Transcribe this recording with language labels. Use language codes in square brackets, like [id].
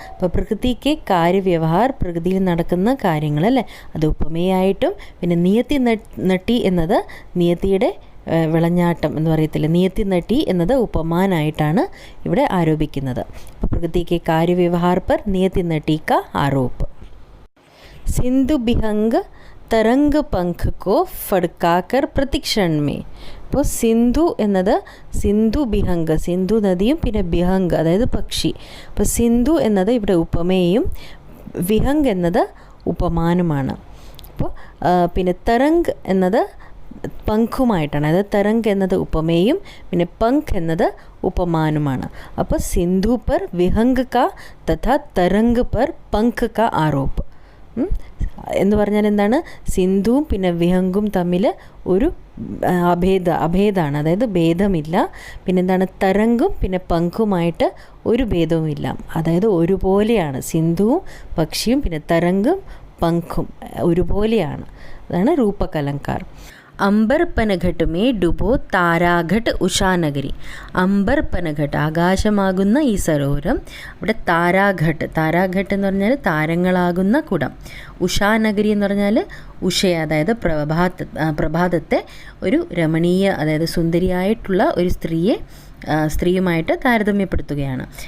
[ml] അപ്പോൾ പ്രകൃതിക്ക് കാര്യവ്യവഹാർ, പ്രകൃതിയിൽ നടക്കുന്ന കാര്യങ്ങൾ അല്ലേ, അത് ഉപമയായിട്ടും, പിന്നെ നിയത്തി നട്ടി എന്നത് നിയത്തിയുടെ വിളഞ്ഞാട്ടം എന്ന് പറയത്തില്ല, നിയത്തി നട്ടി എന്നത് ഉപമാനായിട്ടാണ് ഇവിടെ ആരോപിക്കുന്നത്. അപ്പോൾ [hi] പ്രകൃതിക്ക് കാര്യവ്യവഹാർ പർ നിയത്തി നട്ടി കാ ആരോപ്. സിന്ധു ബിഹംഗ് तरंग पंख को फड़काकर प्रतिक्षण में. [ml] അപ്പോൾ സിന്ധു എന്നത് സിന്ധു ബിഹംഗ്, സിന്ധു നദിയും പിന്നെ ബിഹംഗ് അതായത് പക്ഷി. അപ്പോൾ സിന്ധു എന്നത് ഇവിടെ ഉപമയും വിഹംഗ് എന്നത് ഉപമാനുമാണ്. അപ്പോൾ പിന്നെ തരംഗ് എന്നത് പങ്കുമായിട്ടാണ്. അതായത് തരംഗ് എന്നത് ഉപമയും പിന്നെ പങ്ക് എന്നത് ഉപമാനുമാണ്. അപ്പോൾ [hi] സിന്ധു പർ വിഹംഗ് കാ തഥാ തരംഗ് പർ പങ്ക് കാ ആരോപ് [ml] എന്ന് പറഞ്ഞാൽ എന്താണ്, സിന്ധുവും പിന്നെ വിഹംഗും തമ്മിൽ ഒരു അഭേദമാണ്, അതായത് ഭേദമില്ല. പിന്നെന്താണ്, തരംഗും പിന്നെ പങ്കുമായിട്ട് ഒരു ഭേദവുമില്ല, അതായത് ഒരുപോലെയാണ്. സിന്ധുവും പക്ഷിയും പിന്നെ തരംഗും പങ്കും ഒരുപോലെയാണ്. അതാണ് രൂപകലങ്കാർ. [hi] अंबर पनघट में डुबो താരാഘട്ട് ഉഷാനഗരി. [ml] അംബർ പനഘട്ട് ആകാശമാകുന്ന ഈ സരോവരം, അവിടെ താരാഘട്ട്, താരാഘട്ട് എന്ന് പറഞ്ഞാൽ താരങ്ങളാകുന്ന കുടം. ഉഷാനഗരി എന്ന് പറഞ്ഞാൽ ഉഷയ, അതായത് പ്രഭാതത്തെ ഒരു രമണീയ, അതായത് സുന്ദരിയായിട്ടുള്ള ഒരു സ്ത്രീയുമായിട്ട് താരതമ്യപ്പെടുത്തുകയാണ്.